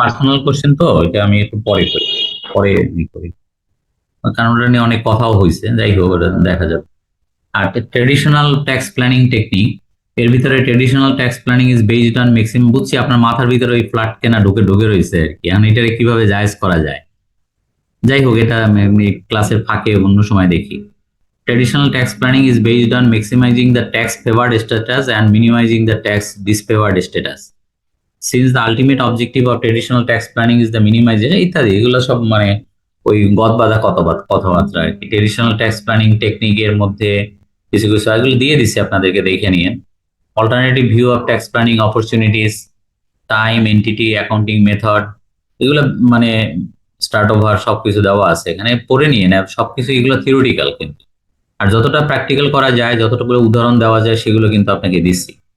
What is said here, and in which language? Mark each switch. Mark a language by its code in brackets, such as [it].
[bn] Personal question তো, এটা আমি একটু পরে করি, কারণ ওটা নিয়ে অনেক কথাও হয়েছে, যাই হোক ওটা দেখা যাবে। আর ট্রেডিশনাল ট্যাক্স প্ল্যানিং টেকনিক, এর ভিতরে traditional tax planning [en] is based on maximum, [bn] বুঝছি আপনার মাথার ভিতরে ওই ফ্ল্যাট কেনা ঢুকে রয়েছে আর কি, এখন এটাকে কিভাবে জায়েজ করা যায়। যাই হোক, এটা আমি ক্লাসের ফাঁকে অন্য সময় দেখি। [en] Traditional tax planning is based on maximizing the tax favored status and minimizing the tax disfavored status. Since the ultimate objective of traditional tax planning is the minimization, [bn] ইত্যাদি এগুলো সব মানে ওই গদবাঁধা কথাবার্তা আর কি। ট্রেডিশনাল ট্যাক্স প্ল্যানিং টেকনিকের মধ্যে কিছু এগুলো দিয়ে দিচ্ছি আপনাদেরকে, দেখে নিন। Alternative view of tax planning opportunities, time, entity, accounting method, এগুলো মানে স্টার্ট ওভার সবকিছু দেওয়া আছে এখানে, পড়ে নিয়ে নেন সবকিছু। এগুলো থিওরিটিক্যাল, কিন্তু আর যতটা প্র্যাকটিক্যাল করা যায়, যতটা উদাহরণ দেওয়া যায় সেগুলো কিন্তু আপনাকে দিচ্ছি।